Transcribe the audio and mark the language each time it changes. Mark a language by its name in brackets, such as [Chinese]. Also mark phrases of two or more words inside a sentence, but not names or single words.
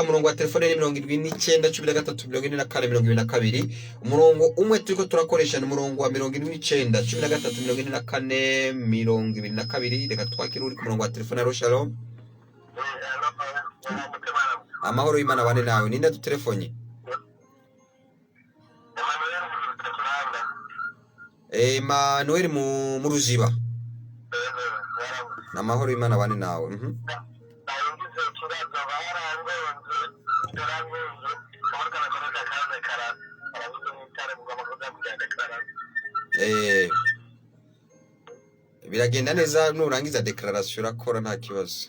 [Rundi] Umurongo wa telefone ni 79 umurongo umwe turiko turakoresha ni umurongo wa 79 reka twakira uri ku murongo wa telefone. Aro shalom. Amahoro y'Imana bane nawe. Ninde dutelefone? Manuel mu Ruziba. Namahoro y'Imana bane nawe. Biragenda neza, nurangiza declaration urakora nta kibazo.